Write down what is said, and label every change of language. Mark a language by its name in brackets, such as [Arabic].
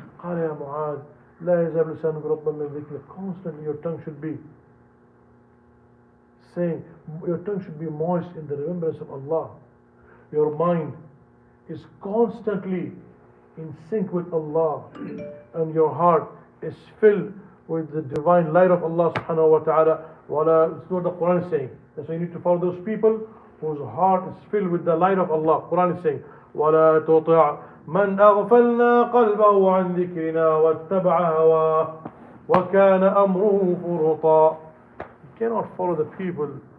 [Arabic] قال يا معاذ لا يزال لسانك رطبا من ذكر. [English] Constantly your tongue should be saying, your tongue should be moist in the remembrance of Allah. Your mind is constantly in sync with Allah, and your heart is filled with the divine light of Allah subhanahu wa ta'ala. It's what the Quran is saying. That's why you need to follow those people whose heart is filled with the light of Allah. Quran is saying, [Arabic] وَلَا تُطِعْ مَنْ أَغْفَلْنَا قَلْبَهُ عَنْ ذِكْرِنَا وَاتَّبَعَ هَوَاهُ وَكَانَ أَمْرُهُ فُرُطًا. [English] You cannot follow the people.